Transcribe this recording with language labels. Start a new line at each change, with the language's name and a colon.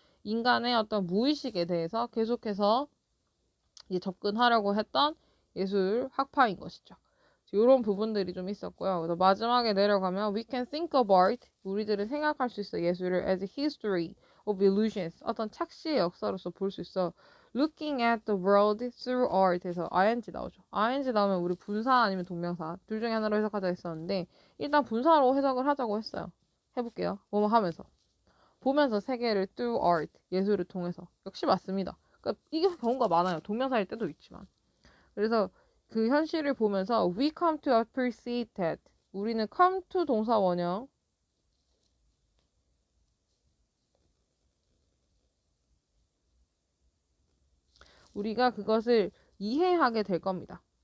Korean: 인간의 어떤 무의식에 대해서 계속해서 이제 접근하려고 했던 예술 학파인 것이죠. 이런 부분들이 좀 있었고요. 그래서 마지막에 내려가면
English: we can think of art
Korean: 우리들은 생각할 수 있어 예술을
English: as a history of illusions
Korean: 어떤 착시의 역사로서 볼 수 있어.
English: looking at the world through art에서 ing
Korean: 나오죠. ing 나오면 우리 분사 아니면 동명사 둘 중에 하나로 해석하자 했었는데 일단 분사로 해석을 하자고 했어요. 해볼게요. 뭐뭐 하면서 보면서 세계를
English: through art
Korean: 예술을 통해서 역시 맞습니다. 그러니까 이게 경우가 많아요. 동명사일 때도 있지만. 그래서 그 현실을 보면서
English: we come to appreciate that
Korean: 우리는
English: come to
Korean: 동사 원형 우리가 그것을 이해하게 될 겁니다.